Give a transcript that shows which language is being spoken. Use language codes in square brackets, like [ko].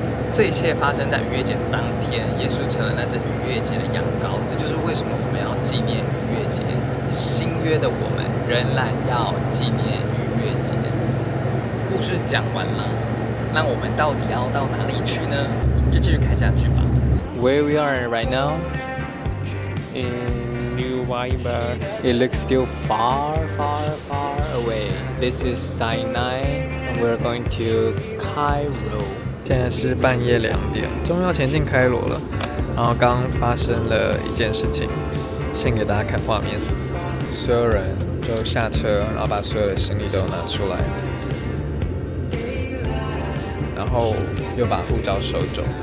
[zh] 这一切发生在逾越节当天，耶稣成了那只逾越节的羊羔。这就是为什么我们要纪念逾越节。新约的我们仍然要纪念逾越节。故事讲完了，那我们到底要到哪里去呢？我们就继续看下去吧。 [en] Where we are right now in New Weiber, it looks still far, far, far away. This is Sinai, and we're going to Cairo. [zh] 现在是半夜2点，终于要前进开罗了。然后刚发生了一件事情，先给大家看画面。所有人就下车，然后把所有的行李都拿出来，然后又把护照收走。